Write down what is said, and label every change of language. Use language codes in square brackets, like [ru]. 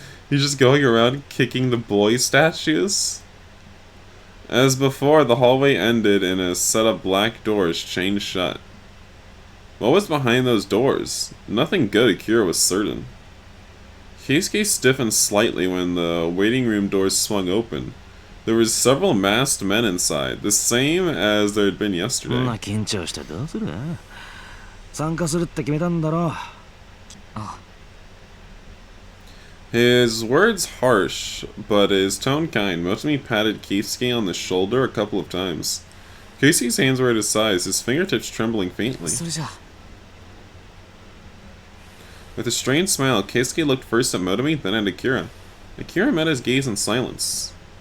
[en] He's just going around kicking the boy statues? As before, the hallway ended in a set of black doors chained shut. What was behind those doors? Nothing good, Akira was certain. Keisuke stiffened slightly when the waiting room doors swung open. There were several masked men inside, the same as there had been yesterday. [ja] そんな緊張してどうする？参加するって決めたんだろ。 [en] His words harsh, but his tone kind. Motomi patted Keisuke on the shoulder a couple of times. Keisuke's hands were at his sides, his fingertips trembling faintly. [ja] それじゃ。 [en] With a strained smile, Keisuke looked first at Motomi, then at Akira. Akira met his gaze in silence.